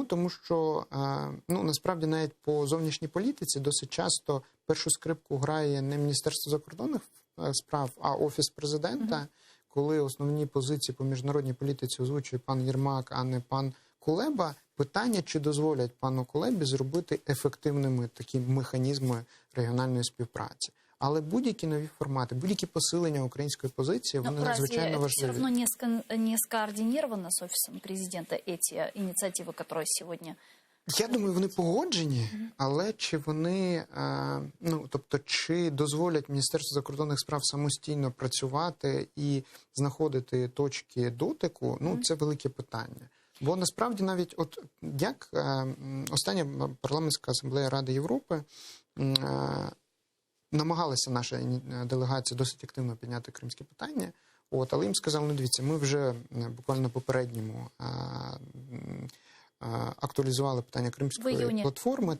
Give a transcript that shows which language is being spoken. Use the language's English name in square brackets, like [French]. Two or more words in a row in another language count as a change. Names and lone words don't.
[Ukrainian] Тому що, насправді, навіть по зовнішній політиці досить часто першу скрипку грає не Міністерство закордонних справ, а Офіс Президента, коли основні позиції по міжнародній політиці озвучує пан Єрмак, а не пан Кулеба. Питання, чи дозволять пану Кулебі зробити ефективними такі механізми регіональної співпраці. Але будь-які нові формати, будь-які посилення української позиції, вони надзвичайно важливі. [Russian] Все равно не скоординировано с Офисом Президента эти инициативы, которые сегодня... [Ukrainian] Я думаю, вони погоджені, але чи вони, тобто, чи дозволять Міністерству закордонних справ самостійно працювати і знаходити точки дотику, це велике питання. Бо насправді навіть як остання парламентська асамблея Ради Європи намагалася наша делегація досить активно підняти кримське питання, але їм сказали, дивіться, ми вже буквально попередньому актуалізували питання Кримської платформи.